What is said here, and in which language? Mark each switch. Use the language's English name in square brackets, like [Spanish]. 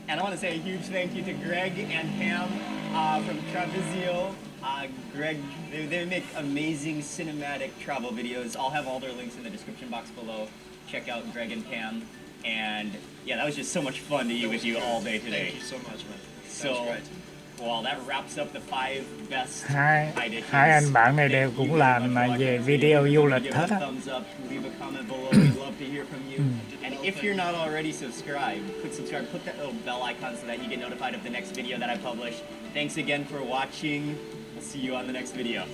[English] And I want to say a huge thank you to Greg and Pam from Travisio. Greg, they make amazing cinematic travel videos. I'll have all their links in the description box below. Check out Greg and Pam. And yeah, that was just so much fun to eat with you all day today. Thank you so much, man. So, That was great. well, that wraps up the 5 best [Vietnamese] hai [English] Thai dishes. [Vietnamese] hai anh bạn này đều cũng làm về video du lịch hết á. [English] Thumbs up, leave a comment below. We'd love to hear from you. And if you're not already subscribed, click subscribe, click that little bell icon so that you get notified of the next video that I publish. Thanks again for watching. We'll see you on the next video.